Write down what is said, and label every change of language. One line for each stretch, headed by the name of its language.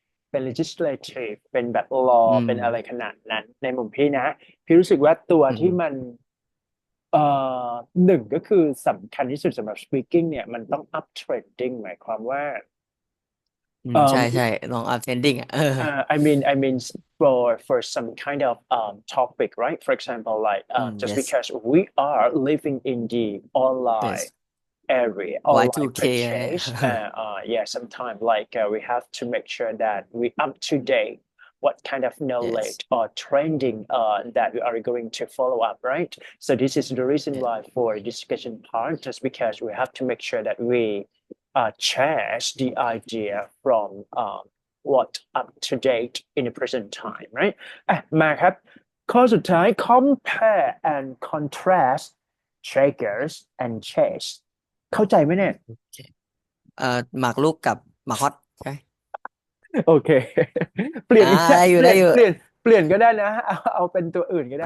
Thai: เป็น legislative เป็นแบบ law อืม เป็นอะไรขนาดนั้นในมุมพี่นะพี่รู้สึกว่าตัว อืม ที่มันเอ่อหนึ่งก็คือสำคัญที่สุดสำหรับ speaking เนี่ยมันต้อง
English: up trending
Thai: หมายความว่าเอ่อ ใช่ใช่ลอง attending อ่ะเออ
English: I mean, for some kind of topic, right? For example, like just yes because we are living in the online yes area, online
Thai: Y2K อะไรเนี่ย
English: purchase, yeah, sometimes like we have to make sure that we up to date what kind of yes knowledge or trending that we are going to follow up, right? So this is the reason yeah why for discussion part, just because we have to make sure that we change the idea from what up to date in the present time, right?
Thai: อ่ะมาครับข้อสุดท้าย
English: compare and contrast shakers and chase
Thai: เข้าใจไหมเนี่ย หมากรุกกับหมากฮอตใช่ไหม โอเคเปลี่ยนอีก ได้อยู่ได้อยู่ เปลี่ยนก็ได้นะเอาเป็นตัวอื่นก็ได้